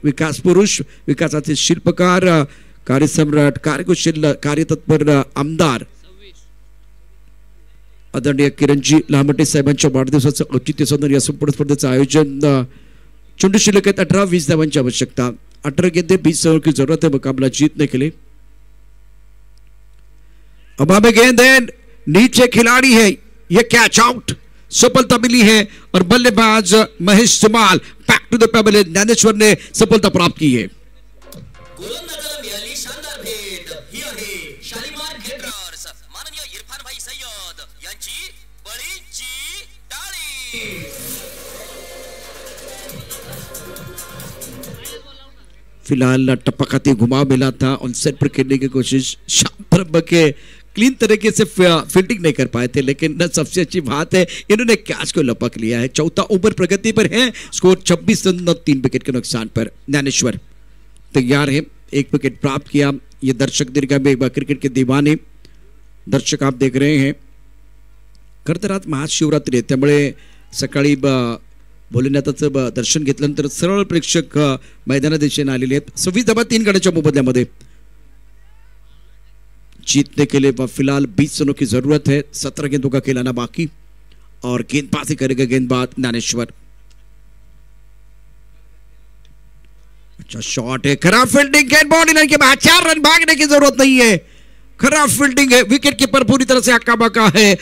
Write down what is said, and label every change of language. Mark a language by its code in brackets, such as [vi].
[mr] विकास पुरुष, विकासाचे शिल्पकार, कार्यसम्राट, कार्यकुशल, कार्यतत्पर आमदार आदरणीय किरणजी लहामटे साहेबांच्या वाढदिवसाचं औचित्य साधून या संपूर्ण स्पर्धेचं आयोजन। चेंडू शिल्लक आहेत 18, 20 धावांची आवश्यकता। [hi] 18 गेंदे 20 रन की जरूरत है, मुकाबला जीतने के लिए। अब हमें गेंद है, नीचे खिलाड़ी है, ये कैच आउट, सफलता मिली है और बल्लेबाज Mahesh Dhumal [en] back to the pavilion, [hi] Dnyaneshwar ने सफलता प्राप्त की है। [mr] गोलंदाजाला मिळाली शानदार भेट, ही आहे शालिमार थिएटर्स माननीय इरफान भाई सय्यद यांची बळीची टाळी। [hi] फिलहाल टप्पा खाते घुमाव मिला था, ऑन सेट पर खेलने की कोशिश, शानदार बके, क्लीन तरीके से फील्डिंग नहीं कर पाए थे, लेकिन सबसे अच्छी बात है इन्होंने कैच को लपक लिया है। चौथा ओवर प्रगति पर है, स्कोर 26 रन 3 विकेट के नुकसान पर। ज्ञानेश्वर तैयार है, 1 विकेट प्राप्त किया। ये दर्शक दीर्घा में क्रिकेट के दीवाने दर्शक आप देख रहे हैं। [mr] खरं तर आज महाशिवरात्री आहे, त्यामुळे सकाळी भोलेनाथाचं दर्शन घेतल्यानंतर सरळ प्रेक्षक मैदाना दिशेने आलेले आहेत। [hi] 26 [mr] धावा 3 गड्यांच्या मोबदल्यामध्ये [hi] जीतने के लिए फिलहाल 20 रनों की जरूरत है। 17 गेंदों का खिलाना बाकी और गेंदबाजी करेगा गेंदबाज ज्ञानेश्वर। अच्छा शॉट है, खराब फील्डिंग, गेंद बॉडी के बाद 4 रन, भागने की जरूरत नहीं है, खराब फील्डिंग है, विकेट कीपर पूरी तरह से हक्का बक्का है।